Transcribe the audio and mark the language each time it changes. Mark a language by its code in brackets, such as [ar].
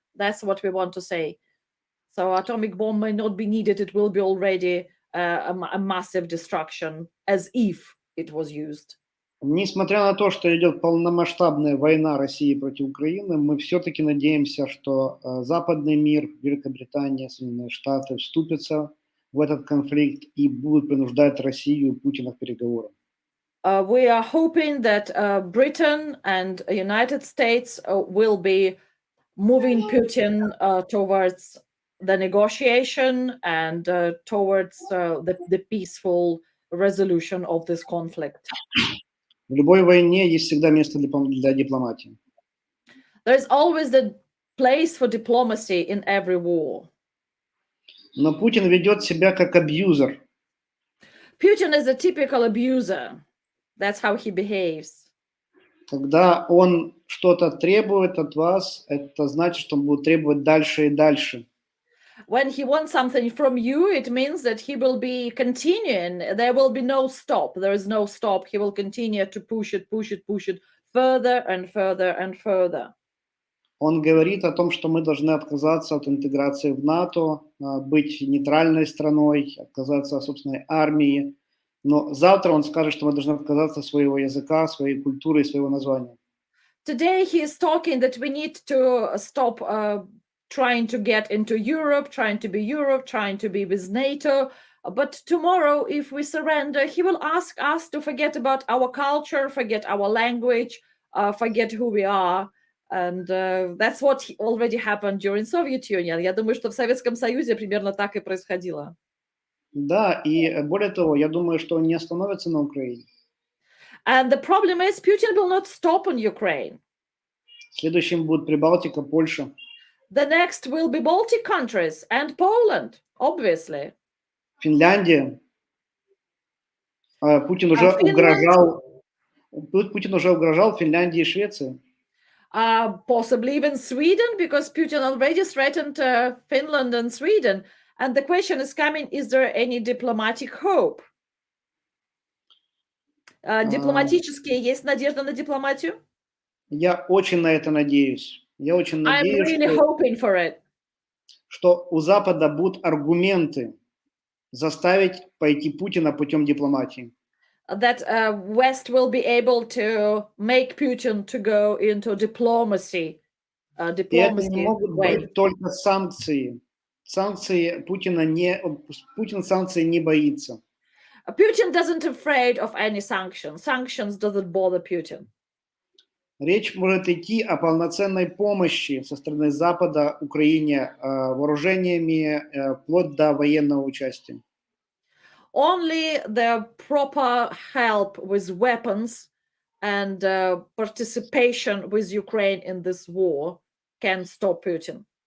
[en] That's what we want to say. So atomic bomb may not be needed. It will be already a massive destruction, as if it was used. [ru] Несмотря на то, что идет полномасштабная война России против Украины, мы все-таки надеемся, что западный мир, Великобритания, Соединенные Штаты вступятся в этот конфликт и будут принуждать Россию и Путина к переговорам. [en] We are hoping that Britain and United States will be moving Putin towards the negotiation and towards the peaceful resolution of this conflict. [ru] В любой войне есть всегда место для дипломатии. [en] There's always the place for diplomacy in every war. [ru] Но Путин ведет себя как абьюзер. [en] Putin is a typical abuser. That's how he behaves. [ru] Когда он что-то требует от вас, это значит, что он будет требовать дальше и дальше. [en] When he wants something from you, it means that he will be continuing. There will be no stop. There is no stop. He will continue to push it further and further and further. [ru] Он говорит о том, что мы должны отказаться от интеграции в НАТО, быть нейтральной страной, отказаться от собственной армии. Но завтра он скажет, что мы должны отказаться от своего языка, своей культуры и своего названия. [en] Today he is talking that we need to stop trying to get into Europe, trying to be with NATO. But tomorrow, if we surrender, he will ask us to forget about our culture, forget our language, forget who we are. And that's what already happened during Soviet Union. [ru] Я думаю, что в Советском Союзе примерно так и происходило. Да, и более того, я думаю, что он не остановится на Украине. [en] And the problem is Putin will not stop on Ukraine. [ru] Следующим будет Прибалтика, Польша. [en] The next will be Baltic countries and Poland, obviously. [ru] Финляндия. Путин уже [en] Finland, [ru] угрожал Финляндии и Швеции. [en] possibly even Sweden, because Putin already threatened Finland and Sweden. And the question is coming, is there any diplomatic hope? [ru] Дипломатические, есть надежда на дипломатию? Я очень на это надеюсь. Я очень [en] I'm [ru] надеюсь, [en] really hoping for it. [ru] что у Запада будут аргументы заставить пойти Путина путем дипломатии. [en] That West will be able to make Putin to go into diplomacy. [ru] И это не могут быть только санкции. Путин санкций не боится. [en] Putin doesn't afraid of any sanctions. Sanctions doesn't bother Putin. [ru] Речь может идти о полноценной помощи со стороны Запада Украине вооружениями, вплоть до военного участия. [en] Only the proper help with weapons and participation with Ukraine in this war can stop Putin.